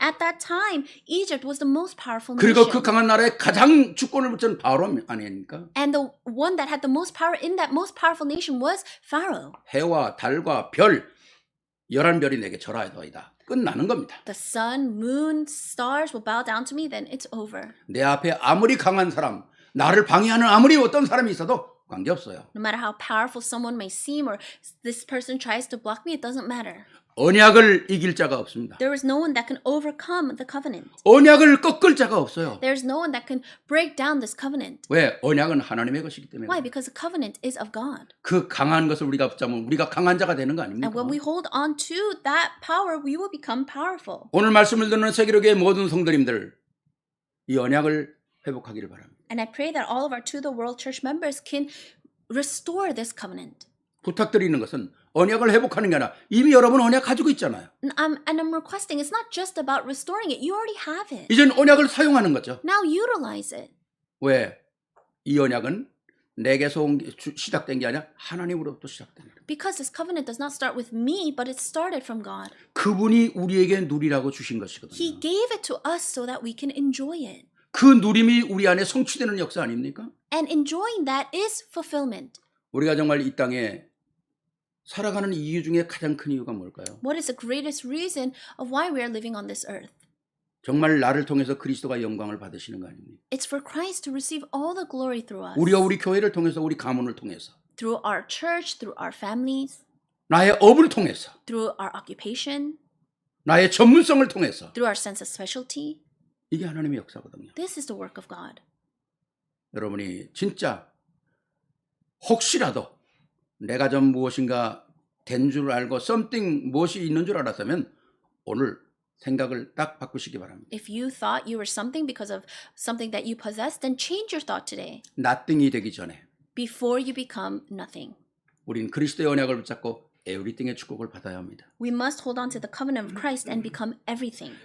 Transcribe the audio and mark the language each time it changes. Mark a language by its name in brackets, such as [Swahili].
[English] At that time, Egypt was the most powerful [Korean] 그리고 그 [English] nation. [Korean] 강한 나라에 가장 주권을 붙인 바로 아닙니까? [English] And the one that had the most power in that most powerful nation was Pharaoh. [Korean] 해와 달과 별 11별이 내게 절하여도이다. 끝나는 겁니다. [English] The sun, moon, stars will bow down to me, then it's over. [Korean] 내 앞에 아무리 강한 사람, 나를 방해하는 아무리 어떤 사람이 있어도 관계없어요. [English] No matter how powerful someone may seem or this person tries to block me, it doesn't matter. [Korean] 언약을 이길 자가 없습니다. [English] There is no one that can overcome the covenant. [Korean] 언약을 꺾을 자가 없어요. [English] There is no one that can break down this covenant. [Korean] 왜? 언약은 하나님의 것이기 때문에. [English] Why? Because the covenant is of God. [Korean] 그 강한 것을 우리가 붙잡으면 우리가 강한 자가 되는 거 아닙니까? [English] And when we hold on to that power, we will become powerful. [Korean] 오늘 말씀을 듣는 세계로교의 모든 성도님들 이 언약을 회복하기를 바랍니다. [English] And I pray that all of our To the World Church members can restore this covenant. [Korean] 부탁드리는 것은 언약을 회복하는 게 아니라 이미 여러분 언약 가지고 있잖아요. [English] And I'm requesting, it's not just about restoring it. You already have it. [Korean] 이젠 언약을 사용하는 거죠. [English] Now utilize it. [Korean] 왜? 이 언약은 내게서 시작된 게 아니라 하나님으로부터 시작된 거예요. [English] Because this covenant does not start with me, but it started from God. [Korean] 그분이 우리에게 누리라고 주신 것이거든요. [English] He gave it to us so that we can enjoy it. [Korean] 그 누림이 우리 안에 성취되는 역사 아닙니까? [English] And enjoying that is fulfillment. [Korean] 우리가 정말 이 땅에 살아가는 이유 중에 가장 큰 이유가 뭘까요? [English] What is the greatest reason of why we are living on this earth? [Korean] 정말 나를 통해서 그리스도가 영광을 받으시는 거 아닙니까? [English] It's for Christ to receive all the glory through us. [Korean] 우리가 우리 교회를 통해서 우리 가문을 통해서 [English] Through our church, through our families, [Korean] 나의 업을 통해서 [English] through our occupation, [Korean] 나의 전문성을 통해서 [English] through our sense of specialty. [Korean] 이게 하나님의 역사거든요. [English] This is the work of God. [Korean] 여러분이 진짜 혹시라도 내가 좀 무엇인가 된 줄 알고 [English] something [Korean] 무엇이 있는 줄 알았다면 오늘 생각을 딱 바꾸시기 바랍니다. [English] If you thought you were something because of something that you possessed, then change your thought today nothing [Korean] 이 되기 전에 [English] before you become nothing. [Korean] 우린 그리스도의 언약을 붙잡고 에브리띵의 축복을 받아야 합니다. [English] We must hold on to the covenant of Christ and become everything.